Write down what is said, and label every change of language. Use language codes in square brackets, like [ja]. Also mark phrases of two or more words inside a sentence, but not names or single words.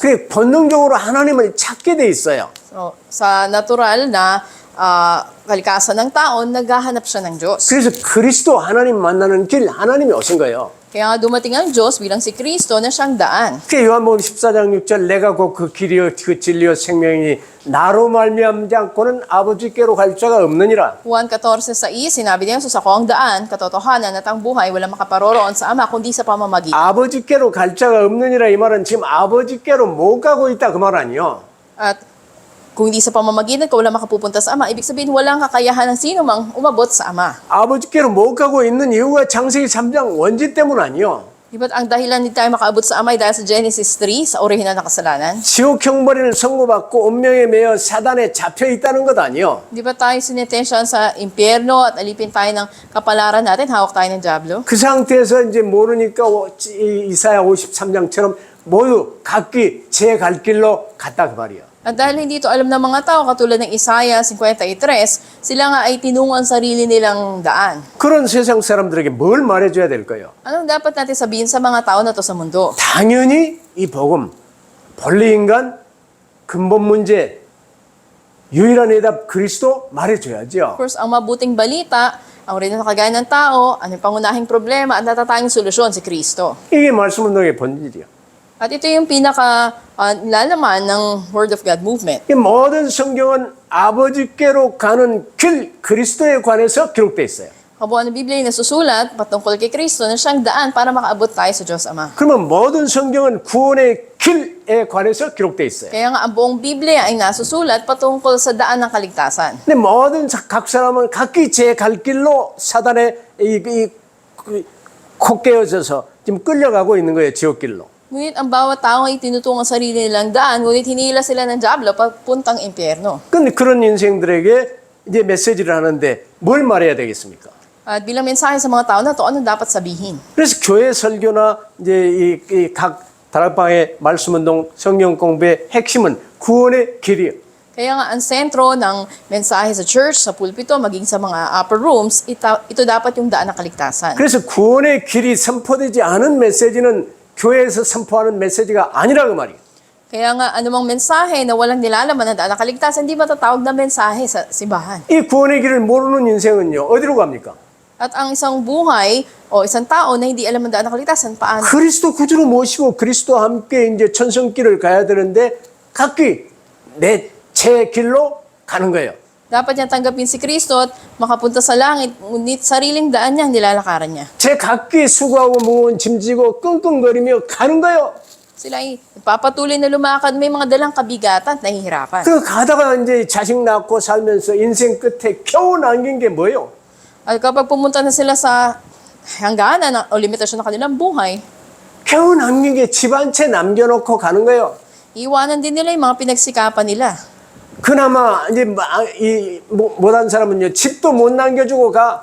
[ko] 그래 본능적으로 하나님을 찾게 돼 있어요. [tl] So, sa natural na kalikasan ng tao, naghahanap siya ng Diyos. [ko] 그래서 그리스도 하나님 만나는 길 하나님이 오신 거예요. [tl] Kaya nga dumating ang Diyos bilang si Kristo na siyang daan. [ko] 그 요한복음 14장 6절 내가 곧 그 길이요 그 진리요 생명이니 나로 말미암지 않고는 아버지께로 갈 자가 없느니라. [tl] Juan 14:6, sinabi niya, "Jesus, ako ang daan, katotohanan at ang buhay, walang makaparoroon sa Ama kundi sa pamamagitan." [ko] 아버지께로 갈 자가 없느니라 이 말은 지금 아버지께로 못 가고 있다 그 말 아니요. [tl] At kung hindi sa pamamagitan ko, walang makapupunta sa Ama, ibig sabihin walang kakayahan ng sino mang umabot sa Ama. [ko] 아버지께로 못 가고 있는 이유가 창세기 3장 원죄 때문 아니요. [tl] Di ba't ang dahilan hindi tayo makaabot sa Ama ay dahil sa Genesis 3, sa orihinal na kasalanan? [ko] 지옥 형벌을 선고받고 운명에 매여 사단에 잡혀 있다는 것 아니요. [tl] Di ba tayo sinetensyon sa impyerno at alipin tayo ng kapalaran natin, hawak tayo ng Diablo? [ko] 그 상태에서 이제 모르니까 이사야 53장처럼 모두 각기 제 갈 길로 갔다 그 말이야. [tl] At dahil hindi ito alam ng mga tao, katulad ng Isaiah 53, sila nga ay tinungo ang sarili nilang daan. [ko] 그런 세상 사람들에게 뭘 말해줘야 될까요? [tl] Anong dapat natin sabihin sa mga tao na to sa mundo? [ko] 당연히 이 복음, 본래 인간, 근본 문제, 유일한 해답 그리스도 말해줘야죠. [en] Of course, [tl] ang mabuting balita, ang rin na kagaya ng tao, ano yung pangunahing problema at natatanging solusyon, si Kristo. [ko] 이게 말씀 운동의 본질이야. [tl] At ito yung pinaka-lalaman ng [en] Word of God movement. [ko] 이 모든 성경은 아버지께로 가는 길 그리스도에 관해서 기록되어 있어요. [tl] Kabuuan ng Biblia ay nasusulat patungkol kay Kristo na siyang daan para makaabot tayo sa Diyos Ama. [ko] 그러면 모든 성경은 구원의 길에 관해서 기록되어 있어요. [tl] Kaya nga ang buong Biblia ay nasusulat patungkol sa daan ng kaligtasan. [ko] 근데 모든 각 사람은 각기 제 갈 길로 사단에 콧깨어져서 지금 끌려가고 있는 거예요. 지옥길로. [tl] Ngunit ang bawat tao ay tinutungo ang sarili nilang daan, ngunit hinila sila ng Diablo papuntang impyerno. [ko] 근데 그런 인생들에게 이제 메시지를 하는데 뭘 말해야 되겠습니까? [tl] At bilang mensahe sa mga tao na to, ano dapat sabihin? [ko] 그래서 교회 설교나 이제 이 각 다락방의 말씀운동 성경 공부의 핵심은 구원의 길이에요. [tl] Kaya nga ang sentro ng mensahe sa church, sa pulpito, maging sa mga [en] upper rooms, [tl] ito dapat yung daan ng kaligtasan. [ko] 그래서 구원의 길이 선포되지 않은 메시지는 교회에서 선포하는 메시지가 아니라고 말이에요. [tl] Kaya nga anumang mensahe na walang nilalaman ng daan ng kaligtasan, hindi matatawag na mensahe sa simbahan. [ko] 이 구원의 길을 모르는 인생은요, 어디로 갑니까? [tl] At ang isang buhay o isang tao na hindi alam ang daan ng kaligtasan, paano? [ko] 그리스도 구주로 모시고 그리스도와 함께 이제 천성길을 가야 되는데 각기 제 길로 가는 거예요. [tl] Dapat niya tanggapin si Kristo at makapunta sa langit, ngunit sariling daan niya ang nilalakaran niya. [ko] 제 각기 수고하고 무거운 짐 지고 끙끙거리며 가는 거예요. [tl] Sila ay papatuloy na lumakad, may mga dalang kabigatan at nahihirapan. [ko] 그 가다가 이제 자식 낳고 살면서 인생 끝에 겨우 남긴 게 뭐예요? [tl] At kapag pumunta na sila sa hangganan o limitasyon ng kanilang buhay, [ko] 겨우 남긴 게 집 한 채 남겨놓고 가는 거예요. [tl] iwanan din nila yung mga pinagsikapan nila. [ko] 그나마 이제 못한 사람은요 집도 못 남겨주고 가.